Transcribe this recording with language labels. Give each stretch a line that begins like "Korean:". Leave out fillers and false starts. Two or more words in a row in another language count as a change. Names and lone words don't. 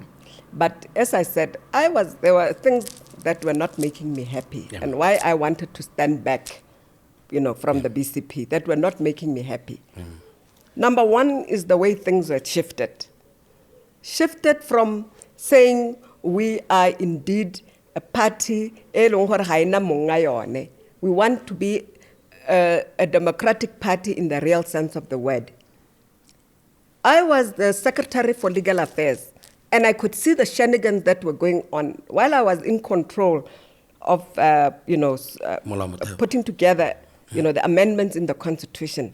English: But as I said, there were things that were not making me happy, and why I wanted to stand back, from the BCP, that were not making me happy. Number one is the way things were shifted. Shifted from saying we are indeed a party
Tswana: e leng gore ga ena monga yone.
English: We want to be a democratic party in the real sense of the word. I was the Secretary for Legal Affairs, and I could see the shenanigans that were going on while I was in control of, putting together, the amendments in the Constitution.